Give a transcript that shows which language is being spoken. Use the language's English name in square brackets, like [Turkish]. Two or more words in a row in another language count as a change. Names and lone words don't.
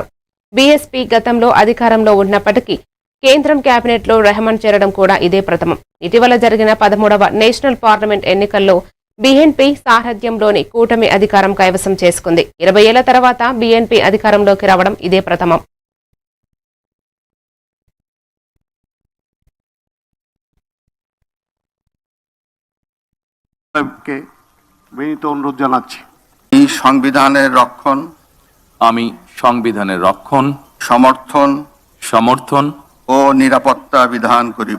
[Telugu] బీఎస్పీ గతంలో అధికారంలో ఉన్నప్పటికీ కేంద్రం కేబినెట్లో రెహమాన్ చేరడం కూడా ఇదే ప్రథమం. ఇటీవల జరిగిన 13వ [English] National Parliament [Telugu] ఎన్నికల్లో బీఎన్పీ సారథ్యంలోని కూటమి అధికారం కైవసం చేసుకుంది. 20 ఏళ్ల తర్వాత బీఎన్పీ అధికారంలోకి రావడం ఇదే ప్రథమం. [Bangla] বিনীত অনুরোধ জানাচ্ছি। এই সংবিধানের রক্ষণ আমি সংবিধানের রক্ষণ, সমর্থন ও নিরাপত্তা বিধান করিব।